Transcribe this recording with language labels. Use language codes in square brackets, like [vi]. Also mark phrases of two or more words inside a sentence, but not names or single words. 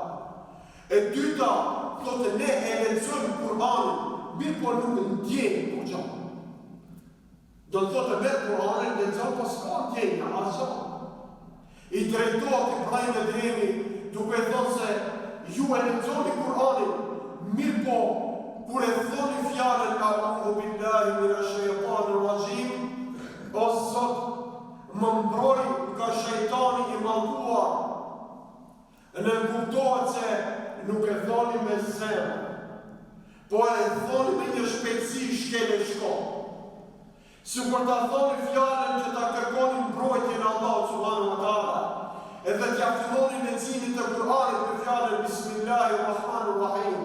[sq] E dyta, thotë ne e lexojmë Kur'anin, mirë po nuk ndjejmë kurrë. Do të thotë me Kur'anin lexon po s'ka ndjenja asgjë. I drejtohet Ibrahim Edhemi duke thënë se ju e lexoni Kur'anin, mirë po kur e thoni fjalën [ar] أعوذ بالله من الشيطان الرجيم, [sq] o Zot, më mbroj nga shejtani i mallkuar. Në kuptohet se nuk e thoni me zemër, po e thoni me një shpejtësi shkele shko. Sikur ta thoni fjalën që ta kërkoni mbrojtjen e Allahut [ar] سبحانه وتعالى, [sq] edhe t'ja filloni leximin të Kur'anit me fjalën Bismillahirrahmanirrahim.